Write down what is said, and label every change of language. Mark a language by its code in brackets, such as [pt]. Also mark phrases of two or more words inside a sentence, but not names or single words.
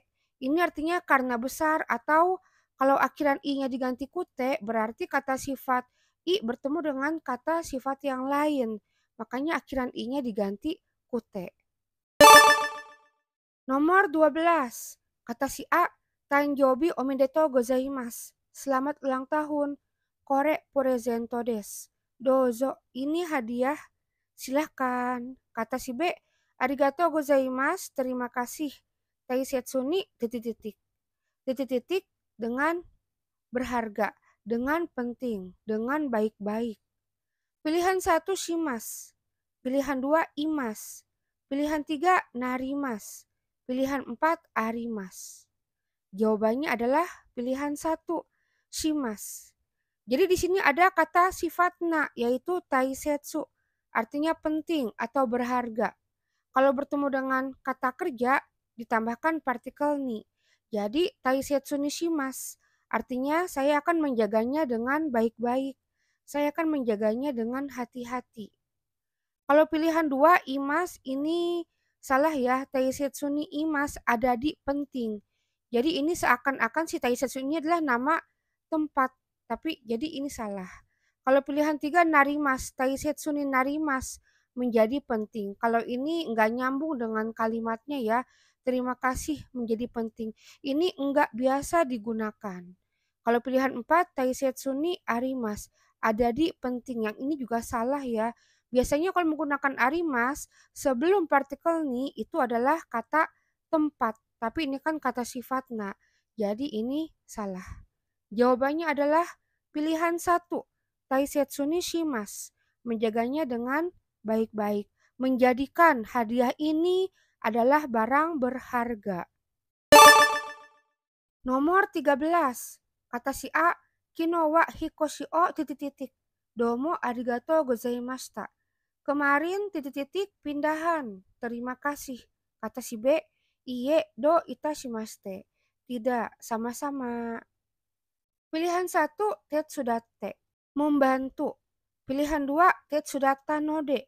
[id] Ini artinya karena besar atau kalau akhiran i-nya diganti kute berarti kata sifat i bertemu dengan kata sifat yang lain. Makanya akhiran i-nya diganti kute. Nomor 12. Kata si A, [ja] 誕生日おめでとうございます. [id] Selamat ulang tahun. [ja] これプレゼントです. [id] Dozo, ini hadiah. Silahkan. Kata si B, [ja] ありがとうございます, [id] terima kasih. [ja] 大切に [id] titik-titik. Titik-titik dengan berharga, dengan penting, dengan baik-baik. Pilihan 1 shimas. Pilihan 2 imas. Pilihan 3 narimas. Pilihan 4 arimas. Jawabannya adalah pilihan 1 shimas. Jadi di sini ada kata sifat na yaitu taisetsu, artinya penting atau berharga. Kalau bertemu dengan kata kerja ditambahkan partikel ni. Jadi [ja] 大切にします, [id] artinya saya akan menjaganya dengan baik-baik. Saya akan menjaganya dengan hati-hati. Kalau pilihan 2 imas ini salah ya, [ja] 大切にいます [id] ada di penting. Jadi ini seakan-akan si taisetsu ini adalah nama tempat, tapi jadi ini salah. Kalau pilihan 3 narimas, [ja] 大切になります [id] menjadi penting. Kalau ini enggak nyambung dengan kalimatnya ya. Terima kasih menjadi penting. Ini enggak biasa digunakan. Kalau pilihan 4 [ja] 大切にあります [id] ada di penting. Yang ini juga salah ya. Biasanya kalau menggunakan arimas sebelum partikel ni itu adalah kata tempat. Tapi ini kan kata sifat na. Jadi ini salah. Jawabannya adalah pilihan 1. [ja] 大切にします. [id] Menjaganya dengan baik-baik. Menjadikan hadiah ini adalah barang berharga. Nomor 13. Kata si A, [ja] 昨日は引っ越しを [id] titik titik. [ja] どうもありがとうございました. [id] Kemarin titik titik pindahan. Terima kasih. Kata si B. [ja] いいえ、どういたしまして. [id] Tidak, sama-sama. Pilihan 1 tetsudate. Membantu. Pilihan 2 [ja] 手伝ったので.